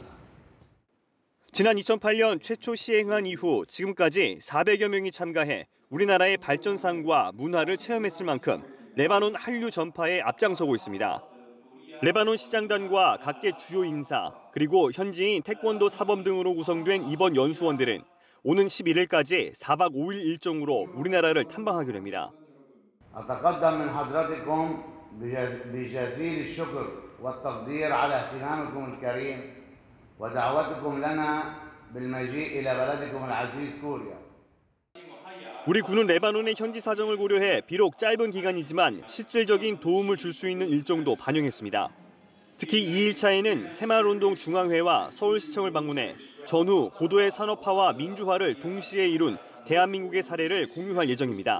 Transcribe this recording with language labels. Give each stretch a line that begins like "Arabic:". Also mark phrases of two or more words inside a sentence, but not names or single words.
Korean: 지난 2008년 최초 시행한 이후 지금까지 400여 명이 참가해 우리나라의 발전상과 문화를 체험했을 만큼 레바논 한류 전파에 앞장서고 있습니다. 레바논 시장단과 각계 주요 인사 그리고 현지인 태권도 사범 등으로 구성된 이번 연수원들은 오는 11일까지 4박 5일 일정으로 우리나라를 탐방하게 됩니다.
Arabic: أتقدم من حضراتكم بجزيل الشكر والتقدير على اهتمامكم الكريم ودعوتكم لنا بالمجيء إلى بلدكم العزيز كوريا.
Korean: 우리 군은 레바논의 현지 사정을 고려해 비록 짧은 기간이지만 실질적인 도움을 줄 수 있는 일정도 반영했습니다. 특히 2일차에는 새마을운동 중앙회와 서울시청을 방문해 전후 고도의 산업화와 민주화를 동시에 이룬 대한민국의 사례를 공유할 예정입니다.